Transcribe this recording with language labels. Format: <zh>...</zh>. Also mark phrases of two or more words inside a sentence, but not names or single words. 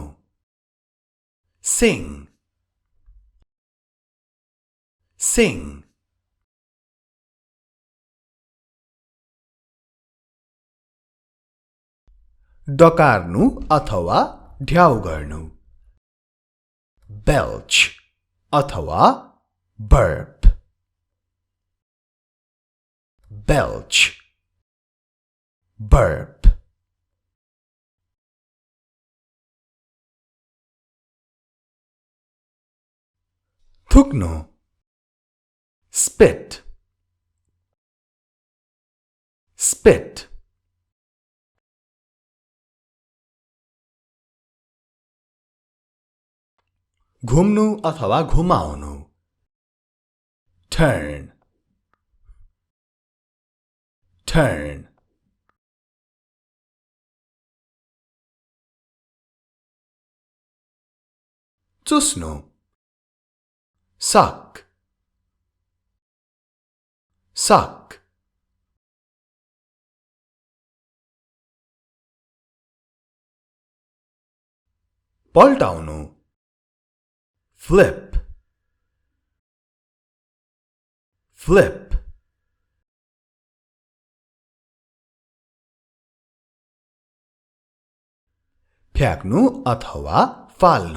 <en>Sing. Sing.</en> <ne>डकार्नु अथवा ढ्याउ गर्नु।</ne> <en>Belch अथवा burp. Belch.</en> <ne>Burp. थुक्नु।</ne> <en>Spit. Spit.</en> <ne>घुम्नु अथवा घुमाउनु।</ne> <en>Turn. Turn.</en> <ne>चुस्नु।</ne> <en>Suck. Suck.</en> <ne>पल्टाउनु।</ne> <en>Flip. Flip.</en> <ne>फ्याक्नु अथवा फाल्नु।</ne>